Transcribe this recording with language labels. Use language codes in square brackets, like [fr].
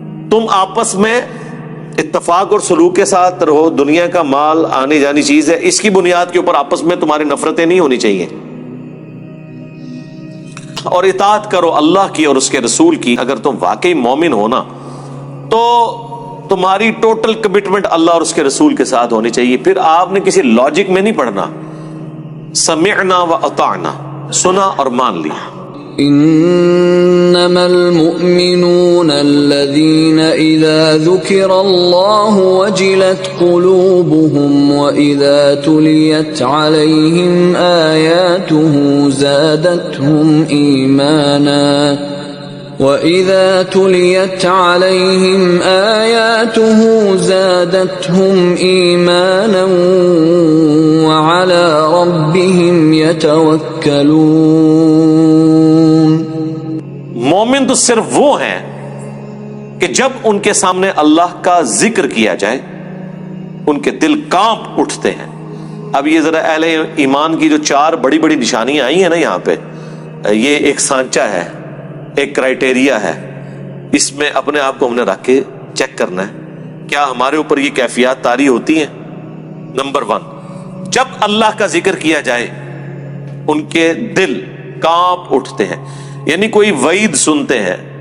[ur] تم آپس میں اتفاق اور سلوک کے ساتھ رہو۔ دنیا کا مال آنی جانی چیز ہے، اس کی بنیاد کے اوپر آپس میں تمہاری نفرتیں نہیں ہونی چاہیے، اور اطاعت کرو اللہ کی اور اس کے رسول کی۔ اگر تم واقعی مومن ہونا تو تمہاری ٹوٹل کمٹمنٹ اللہ اور اس کے رسول کے ساتھ ہونی چاہیے۔ پھر آپ نے کسی لاجک میں نہیں پڑھنا، [ar] سمعنا و اطعنا، [ur] سنا اور مان لیا۔ [ar] انما المؤمنون الذين اذا ذكر الله وجلت قلوبهم واذا تليت عليهم آياته زادتهم ايمانا وَإِذَا تُلِيَتْ عَلَيْهِمْ آيَاتُهُ زَادَتْهُمْ إِيمَانًا وَعَلَى رَبِّهِمْ يَتَوَكَّلُونَ۔ [ur] مومن تو صرف وہ ہیں کہ جب ان کے سامنے اللہ کا ذکر کیا جائے ان کے دل کانپ اٹھتے ہیں۔ اب یہ ذرا اہل ایمان کی جو چار بڑی بڑی نشانیاں آئی ہیں نا یہاں پہ، یہ ایک سانچہ ہے، ایک کرائٹیریا ہے، اس میں اپنے آپ کو ہم نے رکھ کے چیک کرنا ہے کیا ہمارے اوپر یہ کیفیات طاری ہوتی ہیں۔ نمبر 1، جب اللہ کا ذکر کیا جائے ان کے دل کانپ اٹھتے ہیں، یعنی کوئی وعید سنتے ہیں،